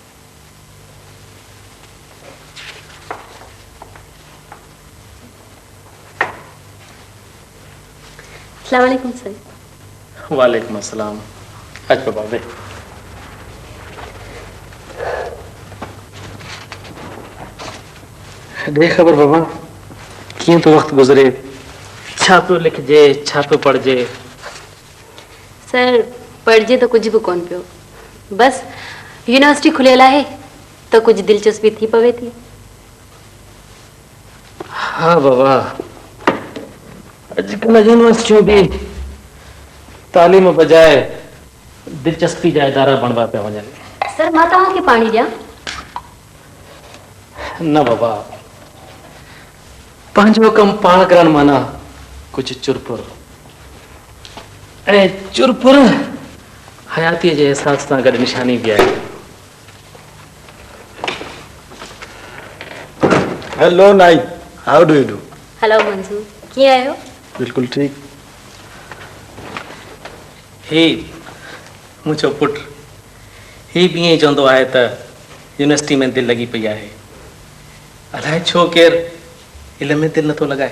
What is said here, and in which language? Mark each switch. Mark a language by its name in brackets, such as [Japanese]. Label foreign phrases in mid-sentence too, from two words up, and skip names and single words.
[Arabic] السلام عليكم [Sindhi] सर। [Arabic] وعليكم السلام. [Sindhi] अच बाबा बे। दे ख़बर बाबा कीअं तो वक्त गुज़रे, छा पियो लिखजे, छा पियो पढ़जे। सर पढ़जे तो कुछ भी कोन पियो, बस यूनिवर्सिटी खुलियल आहे तो कुछ दिलचस्पी थी पवे थी। हाँ बाबा, अॼुकल्ह यूनिवर्सिटियूं बि तालीम बजाए दिलचस्पी जा इदारा बणवा पिया वञनि। सर मां तव्हांखे पाणी ॾियां? न बाबा, पंहिंजो कमु पाण करण माना कुझु चुरपुर, ऐं चुरपुर हयातीअ जे एहसास सां गॾु निशानी बि आहे। [English] Hello Knight, how do you do? [Sindhi] हेलो मंजूर, कीअं आहियो? बिल्कुलु ठीक। ही मुंहिंजो पुटु ही बि ईअं चवंदो आहे त यूनिवर्सिटी में दिलि लॻी पई आहे। अलाए छो केरु इल्म में दिलि नथो लॻाए।